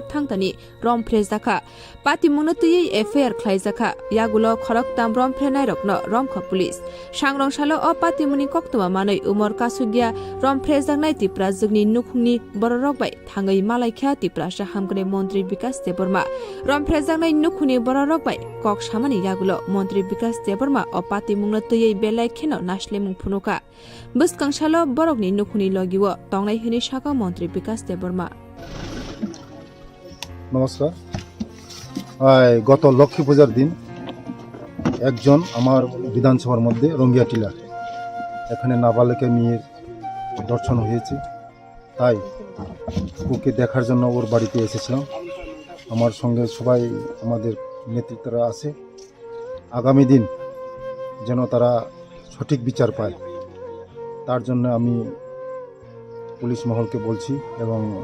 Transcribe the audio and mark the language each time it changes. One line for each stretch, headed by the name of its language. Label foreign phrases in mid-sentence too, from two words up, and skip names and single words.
Kok Borok: thangtani romphres dakha pati munutui affair khlaijaka yagulo khorak tam romprenai rokno romkha police sangrong salo o pati muni koktuma manai umor kasugya romphres daknai tiprazukni nukhungni bororok bai thangai malaikha tiprasa hamgre mantri bikas deborma romphres daknai nukhuni bororok bai kok samani yagulo mantri bikas Deborma o pati mungna tuyei belai kheno nasle mung phunuka buskangsalo borokni nukhuni logiwo tongnai hini saka mantri bikas deborma
Bangla: নমস্কার গত লক্ষ্মী পূজার দিন একজন আমার বিধানসভার মধ্যে রঙ্গিয়া টিলার এখানে নাবালিকা মেয়ের দর্শন হয়েছে তাই ওকে দেখার জন্য ওর বাড়িতে এসেছিলাম আমার সঙ্গে সবাই আমাদের নেতৃত্বরা আছে আগামী দিন যেন তারা সঠিক বিচার পায় তার জন্য আমি পুলিশ মহলকে বলছি এবং